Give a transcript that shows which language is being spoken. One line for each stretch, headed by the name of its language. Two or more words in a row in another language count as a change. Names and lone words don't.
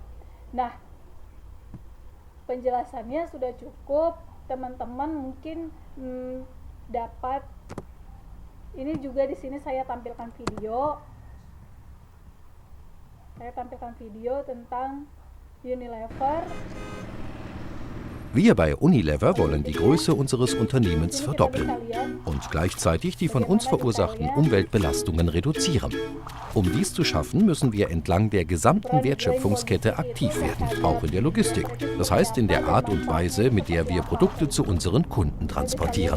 Indonesian: Nah, penjelasannya sudah cukup. Teman-teman mungkin dapat, ini juga di sini saya tampilkan video. Saya tampilkan video tentang Unilever.
German: Wir bei Unilever wollen die Größe unseres Unternehmens verdoppeln und gleichzeitig die von uns verursachten Umweltbelastungen reduzieren. Um dies zu schaffen, müssen wir entlang der gesamten Wertschöpfungskette aktiv werden, auch in der Logistik. Das heißt in der Art und Weise, mit der wir Produkte zu unseren Kunden transportieren.